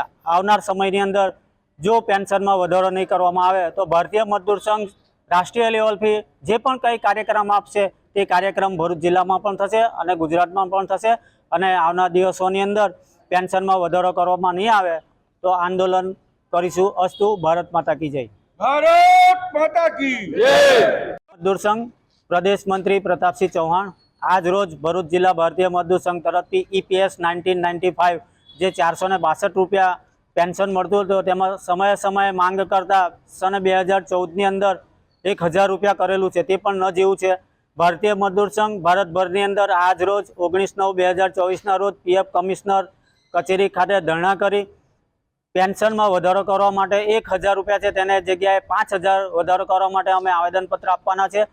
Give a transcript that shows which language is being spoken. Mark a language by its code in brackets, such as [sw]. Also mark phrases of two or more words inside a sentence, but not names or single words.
[gu] આવનાર સમયની અંદર જો પેન્શનમાં વધારો નહીં કરવામાં આવે તો ભારતીય મજદૂર સંઘ રાષ્ટ્રીય લેવલથી જે પણ કંઈ કાર્યક્રમ આપશે તે કાર્યક્રમ ભરૂચ જિલ્લામાં પણ થશે અને ગુજરાતમાં પણ થશે અને આવનાર દિવસોની અંદર પેન્શનમાં વધારો કરવામાં નહીં આવે તો આંદોલન કરીશું। અસ્તુ, [hi] भारत माता की जय। भारत माता की जय। [gu] મજદૂર સંઘ પ્રદેશ મંત્રી પ્રતાપસિંહ ચૌહાન આજ રોજ ભરૂચ જિલા ભારતીય મજદૂર સંઘ તરફથી ઈપીએસ 1995 જે 462 રૂપિયા પેન્શન મળતું હતું તેમાં સમયે માંગ કરતા सन 2014ની અંદર 1000 રૂપિયા કરેલું છે, તે પણ ન જેવું છે। ભારતીય મજદૂર સંઘ ભારતભરની અંદર આજ રોજ 19/9/2024ના રોજ પીએફ કમિશનર કચેરી ખાતે ધરણા કરી પેન્શનમાં વધારો કરવા માટે 1000 રૂપિયા છે તેને જગ્યાએ 5000 વધારો કરવા માટે અમે આવેદનપત્ર આપવાના છે।